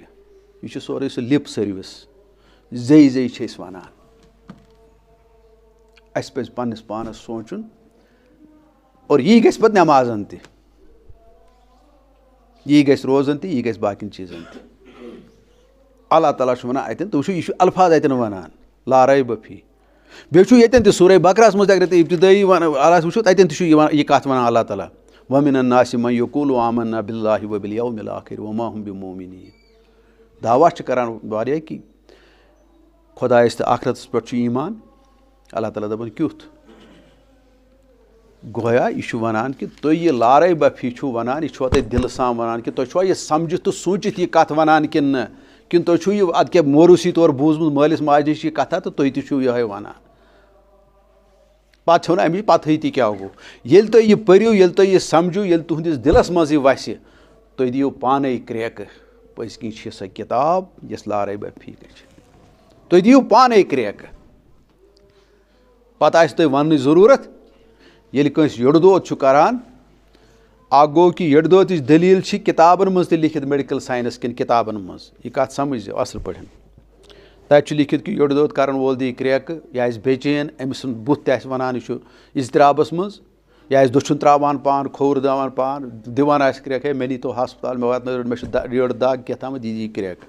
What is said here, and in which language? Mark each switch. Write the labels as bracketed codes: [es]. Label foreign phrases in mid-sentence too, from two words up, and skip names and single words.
[ks] یہِ چھُ سورُے سُہ لِپ سٔروِس. زیٚیہِ زیٚیہِ چھِ أسۍ وَنان. اَسہِ پَزِ پنٛنِس پانَس سونٛچُن اور یی گژھِ پَتہٕ نٮ۪مازَن تہِ. یی گژھِ روزان تہِ یی گژھِ باقٕیَن چیٖزَن تہِ. اللہ تعالیٰ چھُ وَنان اَتٮ۪ن تُہۍ وٕچھِو یہِ چھُ الفاظ اَتٮ۪ن وَنان [ar] لا ریب فیہ. [ks] بیٚیہِ چھُ ییٚتٮ۪ن تہِ سورہ بقرہَس منٛز تہِ اگر تُہۍ ابتدٲیی اللہ وٕچھو تَتٮ۪ن تہِ چھُ یِوان یہِ کَتھ وَنان اللہ تعالیٰ [ar] وَمِنَ النَّاسِ مَن یَقوٗلُ آمَنَّا بِاللّٰهِ وَبِالْیَوْمِ الْآخِرِ وَمَا هُم بِمُؤْمِنِیٖن. [ks] دعوا چھِ کَران واریاہ کہِ خۄدایَس تہٕ آخرتَس پٮ۪ٹھ چھُ ایٖمان. اللہ تعالیٰ دَپان کیُتھ. گویا یہِ چھُ وَنان کہِ تُہۍ یہِ [ar] لا ریب فیہ [ks] چھُو وَنان یہِ چھُوا تۄہہِ دِلہٕ سان وَنان کہِ تۄہہِ چھُوا یہِ سَمجِتھ تہٕ سوٗنٛچِتھ یہِ کَتھ وَنان کِنہٕ نہ کِنہٕ تُہۍ چھُو یہِ اَدٕ کیٛاہ موروٗثی طور بوٗزمُت مٲلِس ماجہِ نِش یہِ کَتھاہ تہٕ تُہۍ تہِ چھُو یِہوٚے وَنان. پَتہٕ چھو نہٕ اَمِچ پَتہٕے تہِ کیٛاہ گوٚو. ییٚلہِ تُہۍ یہِ پٔرِو ییٚلہِ تُہۍ یہِ سَمجھِو ییٚلہِ تُہٕنٛدِس دِلَس منٛز یہِ وَسہِ تُہۍ دِیِو پانَے کرٛٮ۪کہٕ پٔزۍ کِنۍ چھِ سۄ کِتاب یۄس [ar] لا ریب فیہ [ks] چھِ. تُہۍ دِیِو پانَے کرٛٮ۪کہٕ. پَتہٕ آسہِ تۄہہِ وَننٕچ ضروٗرت. ییٚلہِ کٲنٛسہِ یٔڈ دود چھُ کَران اَکھ گوٚو کہِ یٔڈ دودٕچ دٔلیٖل چھِ کِتابَن منٛز تہِ لیکھِتھ [en] medical science [ks] کٮ۪ن کِتابَن منٛز. یہِ کَتھ سَمٕجھ اَصٕل پٲٹھۍ. تَتہِ چھُ لیکھِتھ کہِ یٔڈ دود کَرَن وول دِیہِ کرٛٮ۪کہٕ یہِ آسہِ بے چین أمۍ سُنٛد بُتھ تہِ آسہِ وَنان یہِ چھُ اضطرابَس منٛز یہِ آسہِ دٔچھُن ترٛاوان پان کھووُر دِوان پان دِوان آسہِ کرٛٮ۪کہٕ ہے مےٚ نیٖتو ہَسپَتال مےٚ واتنٲیو مےٚ چھُ ریڈٕ دَگ کیٛاہ تامَتھ یہِ دِیہِ کرٛٮ۪کہٕ.